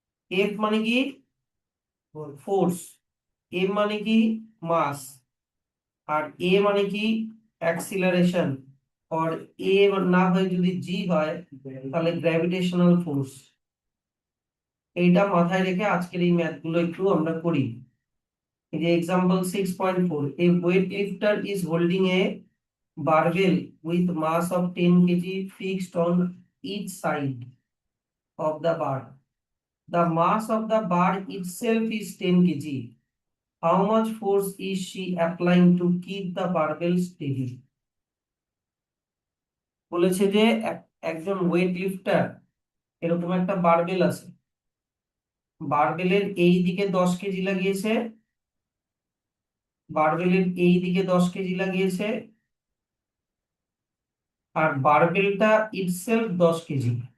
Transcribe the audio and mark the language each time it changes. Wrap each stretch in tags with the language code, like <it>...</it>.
<bn>F মানে কি force, M মানে কি মাস, আর এ মানে কি অ্যাক্সিলারেশন। আর এ না হয়ে যদি জি হয় তাহলে গ্র্যাভিটেশনাল ফোর্স। এইটা মাথায় রেখে আজকের এই ম্যাথ গুলো একটু আমরা করি। এই যে</bn> <en>Example 6.4, a weight lifter is holding a barbell with mass of 10 kg fixed on each side of the bar. The mass of the bar itself is 10 kg. How much force is she applying to keep the barbell steady?</en> <bn>বলেছে যে একজন wait লিফটার, এরকম একটা barbell আছে, বারবেলের এই দিকে 10 KG লাগিয়েছে, বারবেলের এই দিকে 10 কেজি লাগিয়েছে, আর বারবেলটা ইটসেলফ 10 কেজি।</bn>